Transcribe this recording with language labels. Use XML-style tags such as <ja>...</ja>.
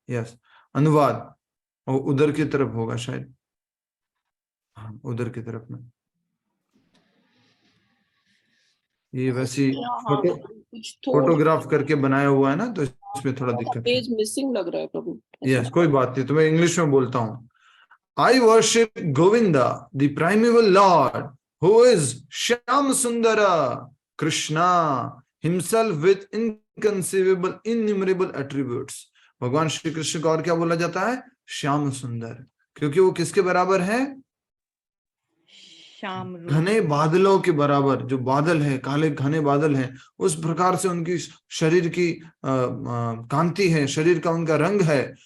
<hi>Yes, अनुवाद और उधर की तरफ होगा शायद, हाँ उधर की तरफ में। ये वैसी फोटोग्राफ करके बनाया हुआ है ना, तो इसमें थोड़ा दिक्कत है। पेज मिसिंग लग रहा है प्रभु। यस, कोई बात नहीं, तो मैं इंग्लिश में बोलता हूँ।</hi> <en>I worship Govinda, the primeval Lord, who is Shyam Sundara, Krishna, himself with inconceivable, innumerable attributes.</en> <hi>भगवान श्री कृष्ण को और क्या बोला जाता है? श्याम सुंदर, क्योंकि वो किसके बराबर है? श्याम रूप। घने बादलों के बराबर। जो बादल है, काले घने बादल हैं, उस प्रकार से उनकी शरीर की कांति है, शरीर का उनका रंग है।</hi>